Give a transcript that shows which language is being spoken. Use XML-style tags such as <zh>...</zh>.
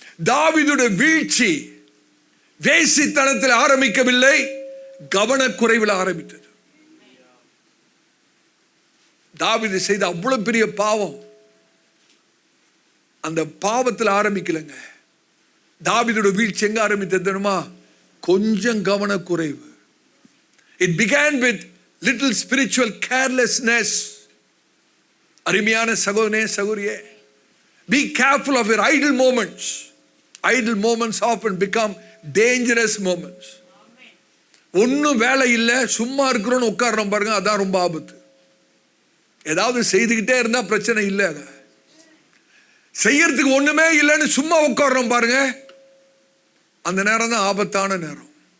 <ta>தாவீதுடைய வீழ்ச்சி வேசித்தனத்தில் ஆரம்பிக்கவில்லை, கவனக்குறைவில் ஆரம்பித்தது. தாவீது செய்த அவ்வளவு பெரிய பாவம் அந்த பாவத்தில் ஆரம்பிக்கலங்க. தாவீதுடைய வீழ்ச்சி எங்க ஆரம்பித்தது தெரியுமா? கொஞ்சம் கவனக்குறைவு.</ta> <en>It began with little spiritual carelessness.</en> <ta>அருமையான சகோதரனே, சகோதரியே,</ta> <en>be careful of your idle moments. Idle moments often become dangerous moments.</en> <ta>ஒன்னும் வேலை இல்லை, சும்மா இருக்கிறோன்னு உட்கார்றோம் பாருங்க, அதான் ரொம்ப ஆபத்து. ஏதாவது செய்துகிட்டே இருந்தா பிரச்சனை இல்லை. செய்யறதுக்கு ஒண்ணுமே இல்லைன்னு சும்மா உட்கார்றோம் பாருங்க, அந்த நேரம் தான் ஆபத்தான நேரம்.</ta>